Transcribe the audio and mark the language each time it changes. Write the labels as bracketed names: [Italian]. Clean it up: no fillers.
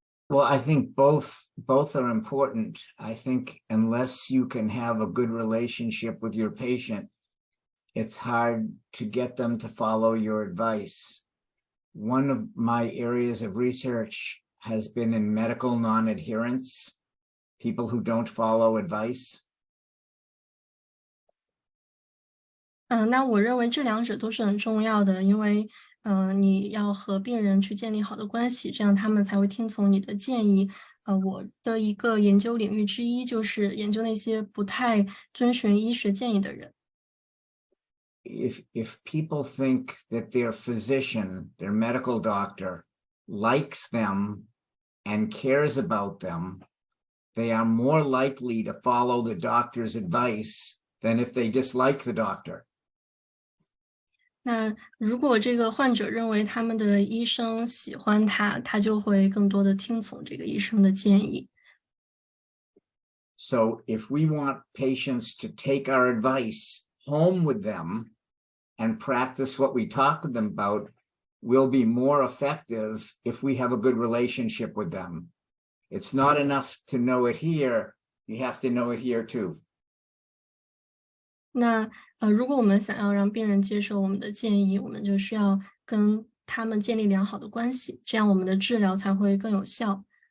[English] Well, I think both are important. I think unless you can have a good relationship with your patient, it's hard to get them to follow your advice. One of my areas of research has been in medical non-adherence, people who don't follow advice. [Chinese] 那我认为这两者都是很重要的，因为你要和病人去建立好的关系，这样他们才会听从你的建议。我的一个研究领域之一就是研究那些不太遵循医学建议的人。 [English] If people think that their physician, their medical doctor, likes them and cares about them, they are more likely to follow the doctor's advice than if they dislike the doctor. [Chinese] 那如果这个患者认为他们的医生喜欢他，他就会更多的听从这个医生的建议。 [English] So if we want patients to take our advice home with them and practice what we talk with them about, we'll be more effective if we have a good relationship with them. It's not enough to know it here, you have to know it here too. [Chinese] 那如果我们想要让病人接受我们的建议，我们就需要跟他们建立良好的关系，这样我们的治疗才会更有效。